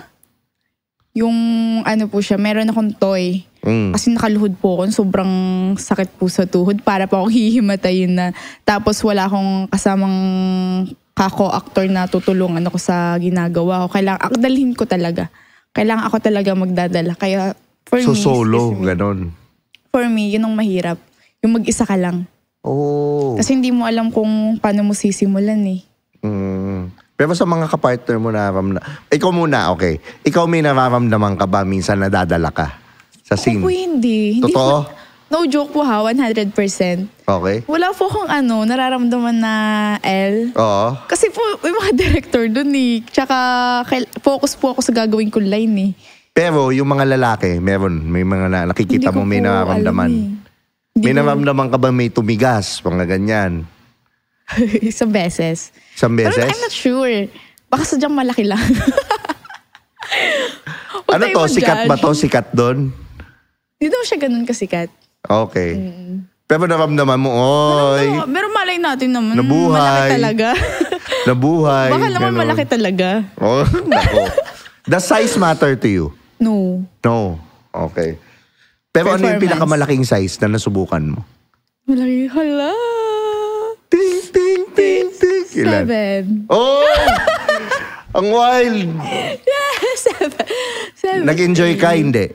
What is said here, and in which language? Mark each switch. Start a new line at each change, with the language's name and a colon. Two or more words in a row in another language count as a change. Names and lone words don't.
Filipino: Yung po siya, meron akong toy. Kasi nakaluhod po ako, sobrang sakit po sa tuhod. Para po akong hihimatayin na. Tapos wala akong kasamang kako-actor na tutulungan ako sa ginagawa ko. Kailangan, dalhin ko talaga. Kailangan ako talaga magdadala. Kaya
English: for me,
Filipino: solo, ganon.
English: For me,
Filipino: yun ang mahirap. Yung mag-isa ka lang. Oh. Kasi hindi mo alam kung paano mo sisimulan Pero sa mga kapartner mo ikaw muna, okay. Ikaw may nararamdaman ka ba minsan nadadala ka sa scene? Ako hindi. Totoo?
English: No joke
Filipino: po ha, 100%. Okay. Wala po akong nararamdaman na L. Oo. Kasi po, may mga director dun eh. Tsaka focus po ako sa gagawin kong line eh. Pero yung mga lalaki, may mga nakikita mo may nararamdaman. May nararamdaman ka ba may tumigas, mga ganyan? Isang beses. Isang beses?
English: Pero I'm not sure.
Filipino: Baka sadyang malaki lang. Ano to? Sikat ba to? Sikat doon? Hindi daw siya ganun kasikat. Okay. Pero naramdaman mo, oy. Pero malay natin naman. Nabuhay. Malaki talaga. Nabuhay. Baka naman ganun. malaki talaga. Oh, nako.
English: Does size matter to you? No. No.
Filipino: Okay. Pero ano yung pinakamalaking size na nasubukan mo? Malaki. Hala. Ting, ting, ting, ting. Ilan? 7. Oh! Ang wild.
English: Yeah, 7.
Filipino: Nag-enjoy ka, hindi?